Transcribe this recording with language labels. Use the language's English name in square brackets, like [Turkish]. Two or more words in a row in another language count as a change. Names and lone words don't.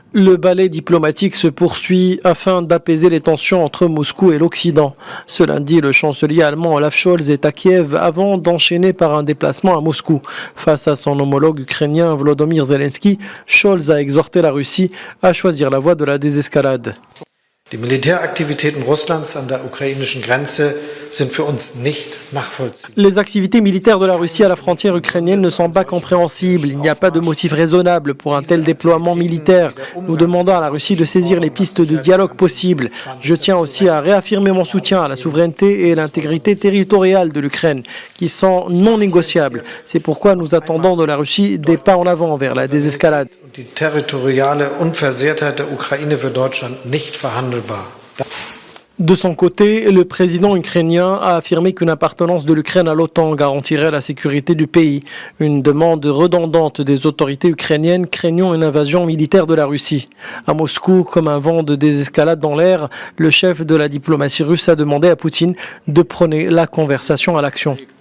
[French] Le ballet diplomatique se poursuit afin d'apaiser les tensions entre Moscou et l'Occident. Ce lundi, le chancelier allemand Olaf Scholz est à Kiev avant d'enchaîner par un déplacement à Moscou. Face à son homologue ukrainien Volodymyr Zelensky, Scholz a exhorté la Russie à choisir la voie de la désescalade. [German] Die Militäraktivitäten Russlands an der ukrainischen Grenze sind für uns nicht nachvollziehbar. [French] Les activités militaires de la Russie à la frontière ukrainienne ne sont pas compréhensibles. Il n'y a pas de motif raisonnable pour un tel déploiement militaire. Nous demandons à la Russie de saisir les pistes de dialogue possibles. Je tiens aussi à réaffirmer mon soutien à la souveraineté et l'intégrité territoriale de l'Ukraine, qui sont non négociables. C'est pourquoi nous attendons de la Russie des pas en avant vers la désescalade. [German] Die territoriale Unversehrtheit der Ukraine für Deutschland nicht verhandelbar. [French] De son côté, le président ukrainien a affirmé qu'une appartenance de l'Ukraine à l'OTAN garantirait la sécurité du pays. Une demande redondante des autorités ukrainiennes craignant une invasion militaire de la Russie. À Moscou, comme un vent de désescalade dans l'air, le chef de la diplomatie russe a demandé à Poutine de prôner la conversation à l'action.